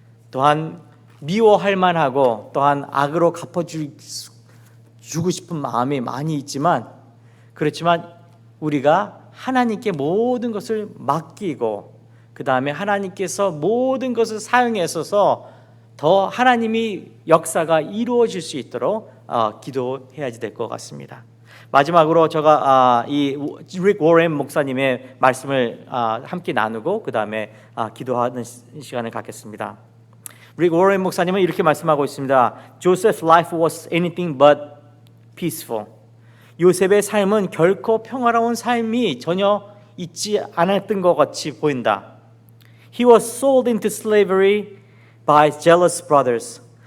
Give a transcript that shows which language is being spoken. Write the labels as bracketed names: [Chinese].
[Korean] 또한 미워할 만하고 또한 악으로 갚아주고 싶은 마음이 많이 있지만 그렇지만 우리가 하나님께 모든 것을 맡기고 그 다음에 하나님께서 모든 것을 사용하셔서 더 하나님이 역사가 이루어질 수 있도록 기도해야 될 것 같습니다. 마지막으로 제가 이 릭 워렌 목사님의 말씀을 함께 나누고 그 다음에 기도하는 시간을 갖겠습니다. 릭 워렌 목사님은 이렇게 말씀하고 있습니다. [English] Joseph's life was anything but peaceful. [Korean] 요셉의 삶은 결코 평화로운 삶이 전혀 있지 않았던 것 같이 보인다. [English] He was sold into slavery by jealous brothers.